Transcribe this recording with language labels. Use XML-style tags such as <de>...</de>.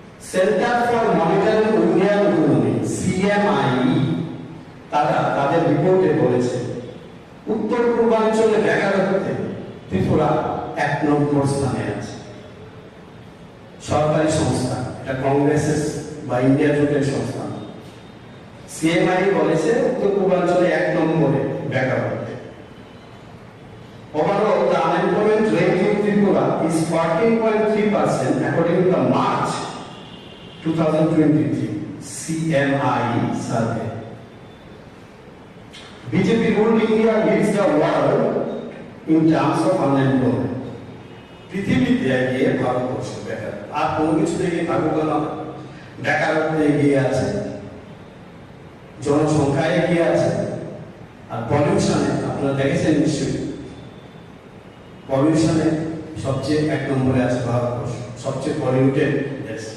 <bn>Centre for monitoring Indian economy, CMI, তারা তাদের রিপোর্টে বলেছে উত্তর পূর্বাঞ্চলে বেকারত্বে ত্রিপুরা 1 নম্বর স্থানে আছে। সরকারি সংস্থা, এটা কংগ্রেসের বা ইন্ডিয়া জোটের সংস্থা। সিএমআই বলেছে উত্তর পূর্বাঞ্চলে 1 নম্বরে বেকারত্বে।</bn> <en>Overall, the unemployment rate in Tripura is 14.3% according to the March 2023 CMI survey. BJP ruled India leads the world in terms of unemployment.</en> <bn>পৃথিবীতে এগিয়ে ভারতবর্ষ বেকার, আর কোনো কিছুতে এগিয়ে ভারত না। বেকারত্বে এগিয়ে আছে, জনসংখ্যায় এগিয়ে আছে, আর পলিউশনে আপনারা দেখেছেন নিশ্চয়ই, পলিউশনে সবচেয়ে 1 নম্বরে আছে ভারতবর্ষ, সবচেয়ে পলিউটেড দেশ।</bn>